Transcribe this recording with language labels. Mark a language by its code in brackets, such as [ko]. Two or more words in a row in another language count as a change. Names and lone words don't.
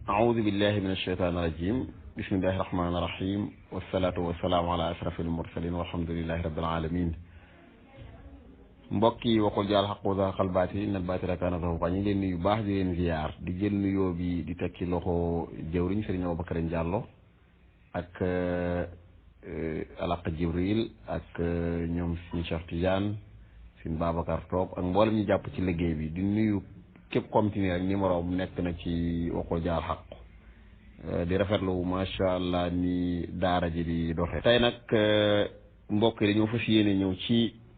[ar] أعوذ بالله من الشيطان الرجيم بسم الله الرحمن الرحيم والصلاة والسلام على أشرف المرسلين والحمد لله رب العالمين [wo] mbokki waxul [ar] جاء الحق وزهق الباطل إن الباطل كان زهوقا [wo] ñu ngi leen nuyu baax di leen ziyaar di jël nuyoo bi di teg ci loxo jëwriñ Sëriñ Aboubacar Diallo ak Alaq Jibril ak ñoom suñu Cheikh Tidiane suñu Babacar Top ak mboolem ñu jàpp ci liggéey bi di nuyu képp continuer ak numéro am nekk na ci waxul jaal xaq di rafetlu [ar] ما شاء الله [wo] ni daara ji di doxe tey nag mbokk yi dañoo fas yéene ñëw ci